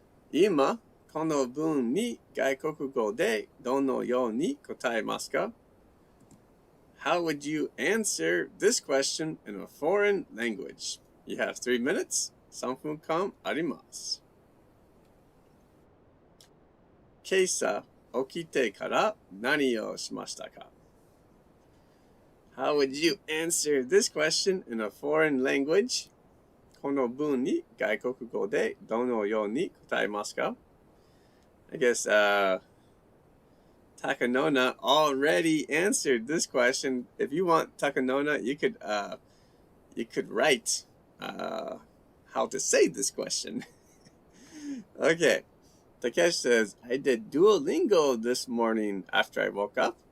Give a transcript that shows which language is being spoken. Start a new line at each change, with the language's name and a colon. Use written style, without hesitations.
Japanese: 今、この文に外国語でどのように答えますか?
English: How would you answer this question in a foreign language? You have 3 minutes.
Japanese: 3分間あります。今朝起きてから何をしましたか?
English: How would you answer this question in a foreign language?
Japanese: この文に外国語でどのように答えますか?
English: I guess Takanona already answered this question. If you want Takanona, you could write how to say this question. Okay. Takesh says, I did Duolingo this morning after I woke up.